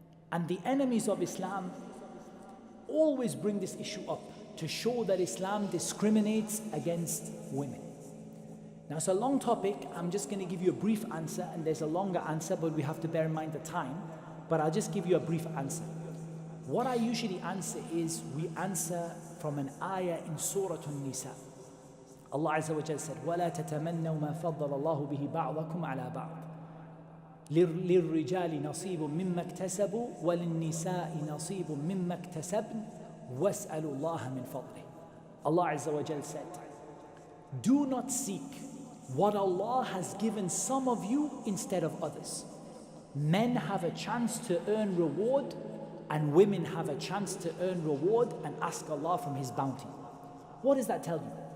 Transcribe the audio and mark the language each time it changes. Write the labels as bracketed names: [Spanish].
[English] And the enemies of Islam always bring this issue up to show that Islam discriminates against women. Now it's a long topic. I'm just going to give you a brief answer, and there's a longer answer, but we have to bear in mind the time. But I'll just give you a brief answer. What I usually answer is, we answer from an ayah in Surah An-Nisa. Allah Azza wa Jalla said, [Arabic] وَلَا تَتَمَنَّوْا مَا فَضَّلَ اللَّهُ بِهِ بَعْضَكُمْ عَلَى بَعْضٍ لِلرِّجَالِ نَصِيبٌ مِمَّا اكْتَسَبُوا وَلِلنِّسَاءِ نَصِيبٌ مِمَّا اكْتَسَبْنَ وَاسْأَلُوا اللَّهَ مِنْ فَضْلِهِ. [English] Allah Azza wa Jalla said, do not seek what Allah has given some of you instead of others. Men have a chance to earn reward, and women have a chance to earn reward and ask Allah from His bounty. What does that tell you?